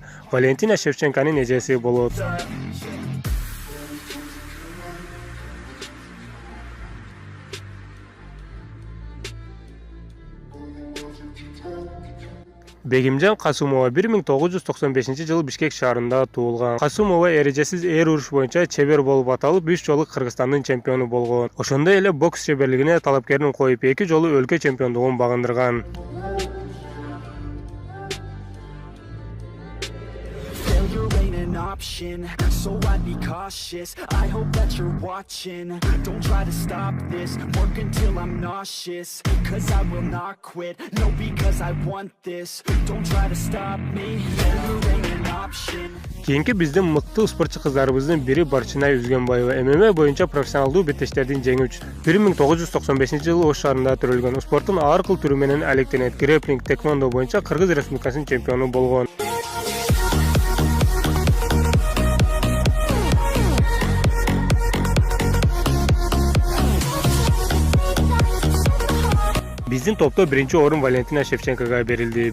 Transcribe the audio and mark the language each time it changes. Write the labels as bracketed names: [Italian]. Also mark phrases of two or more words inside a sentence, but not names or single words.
[Kyrgyz] Валентина Шевченконун эжеси болот. Бегимжан Касумова 1995-жылы Бишкек шаарында туулган. Касумова эрежесиз эр уруш боюнча чебер болуп аталып, 3 жолу Кыргызстандын чемпиону болгон. Ошондой эле бокс чеберлигине талапкерин коюп, 2 жолу өлкө чемпиондугун багындырган. [English] So I'd be cautious. I hope that you're watching. Don't try to stop this. Work until I'm nauseous. Cause I will not quit. No, because I want this. Don't try to stop me. Failure ain't an option. [Kyrgyz] Кийинки биздин мыкты спортчу кыздарыбыздын бири Барчынай Үзгөнбаева ММА боюнча профессионалдуу беттештердин жеңүүчүсү. 1995-жылы Ош шаарында төрөлгөн. Спорттун ар кыл түрү менен алектенет. Грэпплинг, тэквондо боюнча Кыргыз Республикасынын чемпиону болгон. Биздин топто биринчи орун Валентина Шевченкога берилди.